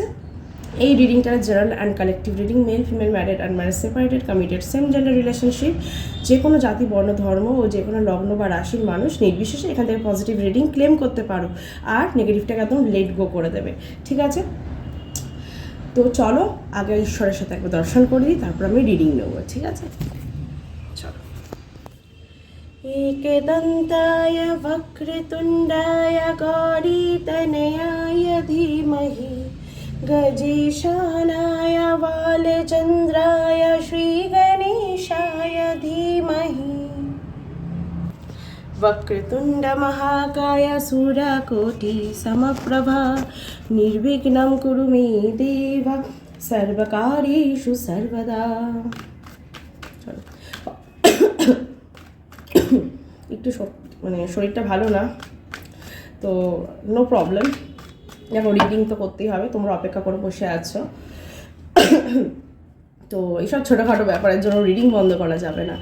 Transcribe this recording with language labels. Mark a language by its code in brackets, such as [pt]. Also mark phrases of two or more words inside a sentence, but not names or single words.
[bn] এই রিডিংটা [en] general and collective reading, male female, married and marriage, separated, committed, same gender relationship, [bn] যে কোনো জাতি, বর্ণ, ধর্ম ও যে কোনো লগ্ন বা রাশির মানুষ নির্বিশেষে এখান থেকে [en] positive reading claim [bn] করতে পারো, আর নেগেটিভটাকে একদম [en] let go [bn] করে দেবে। ঠিক আছে? তো চলো আগে ঈশ্বরের সাথে একবার দর্শন করে দিই, তারপর আমি রিডিং নেবো। ঠিক আছে, চলো। [sa] एकदन्ताय वक्रतुण्डाय गौरीतनयाय धीमहि गजेशानाय बालचन्द्राय श्रीगणेशाय धीमहि वक्रतुण्डमहाकाय सूर्यकोटि समप्रभा निर्विघ्नं कुरु मे देव सर्वकार्येषु सर्वदा। [bn] একটু মানে শরীরটা ভালো না, তো [en] no problem, [bn] দেখো রিডিং তো করতেই হবে, তোমরা অপেক্ষা করে বসে আছো। তো এইসব ছোটোখাটো ব্যাপারের জন্য রিডিং বন্ধ করা যাবে না।